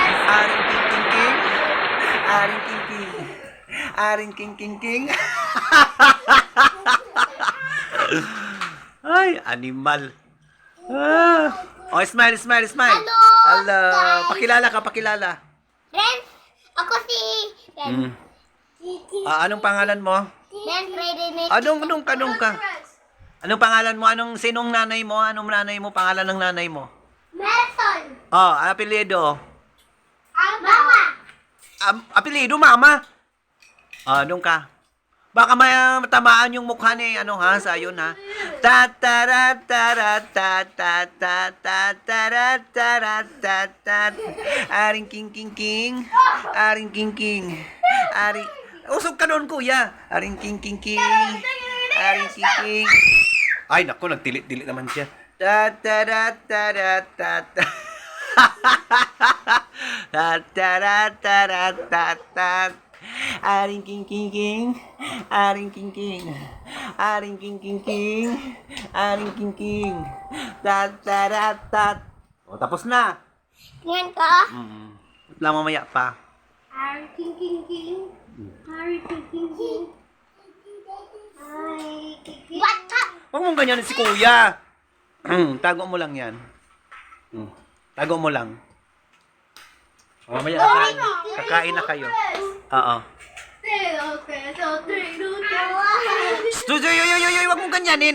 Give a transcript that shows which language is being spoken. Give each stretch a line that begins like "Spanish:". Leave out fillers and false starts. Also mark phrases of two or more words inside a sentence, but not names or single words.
Pampanga: Aring king king king. Aring king king. Aring king king king.
Filipino: Ay, animal.
English: Oh, smile, smile, smile. Hello, Hello. guys.
Filipino: Pakilala ka, pakilala. Ren, ako si Ren. Anong pangalan mo? Ren Friday Night. Anong ka? Anong pangalan mo? Sinong nanay mo? Anong nanay mo? Pangalan ng nanay mo? Melton. Oh, apelyido. Mama. Apelyido, mama. Anong ka? Baka may tamaan yung mukha ni sa yun ha.
Pampanga: Aring king king king. Aring king king. Aring
Filipino: usog ka doon, kuya.
Pampanga: Aring king king king. Aring king king.
Filipino: Ay, naku, nagtilit-tilit naman siya.
Pampanga: Aring king king king. Aring king king. Aring king king king. Aring king king.
Filipino: Oh, tapos na. Tingnan ka. Lang mamaya pa.
Pampanga: Harry King King King. Harry King King King. Harry King King.
Filipino: Bata! Huwag mong ganyan si kuya. Tago mo lang yan. Tago mo lang. Mamaya kakain na kayo. Oo. Studio, yoy, wag mong ganyanin.